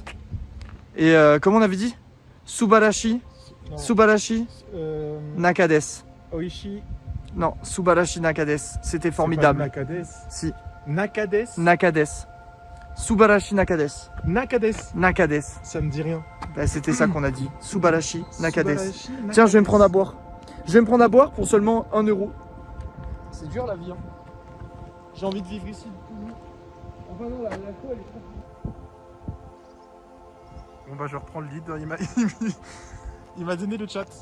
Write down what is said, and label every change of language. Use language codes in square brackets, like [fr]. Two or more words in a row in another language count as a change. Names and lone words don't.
[fr] Et comment on avait dit, [ja] Subarashi [fr] Non. [ja] Subarashi Nakades. Oishi [fr] Non, [ja] Subarashi Nakades. [fr] C'était C'est formidable. pas Nakades. Si. [ja] Nakades. Nakades. Subarashi Nakades. Nakades. Nakades. [fr] Ça me dit rien. Bah, c'était ça qu'on a dit. [ja] Subarashi Nakades. Subarashi, Nakades. [fr] Tiens, je vais me prendre à boire. Je vais me prendre à boire pour seulement 1 euro. C'est dur la vie. Hein. J'ai envie de vivre ici. Enfin non, la co elle est trop. Bon bah je reprends le lead. Il m'a donné le chat.